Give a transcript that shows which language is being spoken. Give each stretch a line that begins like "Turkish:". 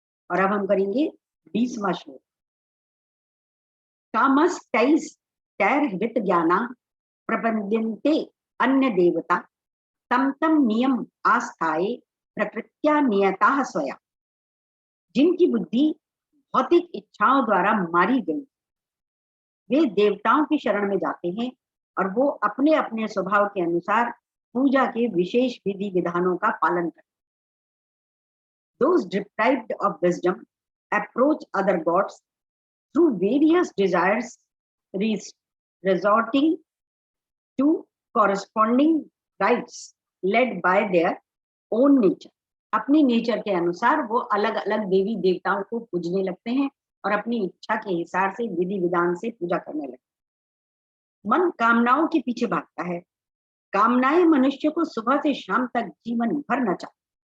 Hindi: और अब हम करेंगे 20वां श्लोक।
Sanskrit: कामस्तैस्तैर्हृत ज्ञाना प्रपद्यन्ते अन्य देवता तम तम नियम आस्थाए प्रकृत्या नियता स्वया।
Hindi: जिनकी बुद्धि भौतिक इच्छाओं द्वारा मारी गई, वे देवताओं की शरण में जाते हैं और वो अपने अपने स्वभाव के अनुसार पूजा के विशेष विधि विधानों का पालन करते हैं।
English: Those deprived of wisdom approach other gods through various desires, resorting to corresponding rites led by their own nature.
Hindi: अपनी नेचर के अनुसार वो अलग अलग देवी देवताओं को पूजने लगते हैं और अपनी इच्छा के हिसाब से विधि विधान से पूजा करने लगते हैं। मन कामनाओं के पीछे भागता है। कामनाएं मनुष्य को सुबह से शाम तक जीवन भर नचाती।